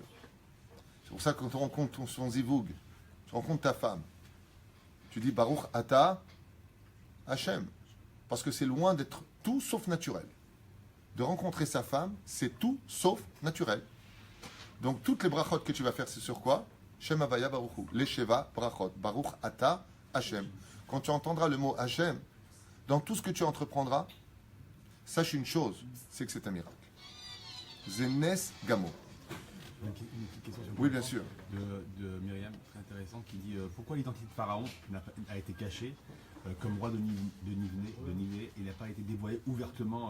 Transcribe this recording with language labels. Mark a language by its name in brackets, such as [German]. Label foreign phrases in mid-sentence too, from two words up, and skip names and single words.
[French] C'est pour ça que quand on rencontre son zivoug, tu rencontres ta femme, tu dis [Hebrew] ברוך אתה השם. [French] Parce que c'est loin d'être tout sauf naturel. De rencontrer sa femme, c'est tout sauf naturel. Donc toutes les brachot que tu vas faire, c'est sur quoi? [Hebrew] שם הוויה ברוכו. Les שבע ברכות. ברוך אתה השם. [French] Quand tu entendras le mot Hashem, dans tout ce que tu entreprendras, sache une chose, c'est que c'est un miracle. Zenes Gamo. Une petite question sur le Oui, bien sûr. de Myriam, très intéressant, qui dit pourquoi l'identité de Pharaon a été cachée comme roi de Ninivé et n'a pas été dévoilée ouvertement.